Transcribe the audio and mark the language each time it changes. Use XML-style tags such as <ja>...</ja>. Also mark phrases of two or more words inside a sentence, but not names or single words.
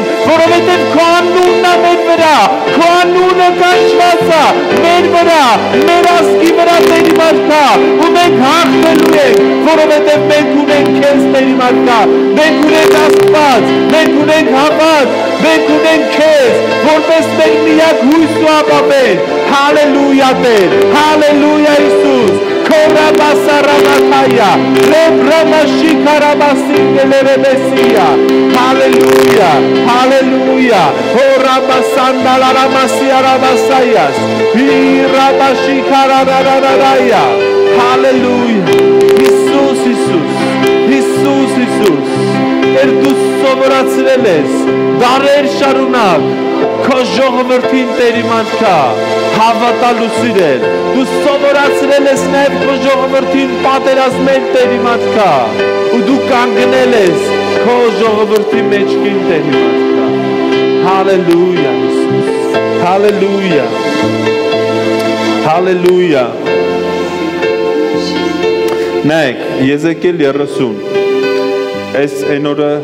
<hy>որովհետև քո անունն է մեր վրա, քո անունը կանչված է մեր վրա, մեր ազգի վրա Տեր իմ արքա, ու մենք հաղթելու ենք, որովհետև մենք ունենք քեզ Տեր իմ արքա, մենք ունենք Աստված, մենք ունենք հավատ, մենք ունենք քեզ, որպես մեր միակ հույս ու ապավեն, հալելույա Տեր, հալելույա Հիսուս, Korabasaramataya, Lebramashikarabasindeleremesiya.</hy> <en>Hallelujah, hallelujah. Korabasandalaramasiarabasayas. Hirabashikararararaya. Hallelujah. Jesus, Jesus. Jesus, Jesus.</en> <hy>Դու սովորացրել ես դարեր շարունակ քո ժողովրդին Տեր իմ արքա հավատալու սիրել, դու սովորացրել ես նաև քո ժողովրդին պատերազմել Տեր իմ արքա, ու դու կանգնել ես քո ժողովրդի մեջքին Տեր իմ արքա։ Հալելույա Հիսուս, հալելույա, հալելույա։ Նայեք, Եզեկիել 30 Այս այն օրը</hy>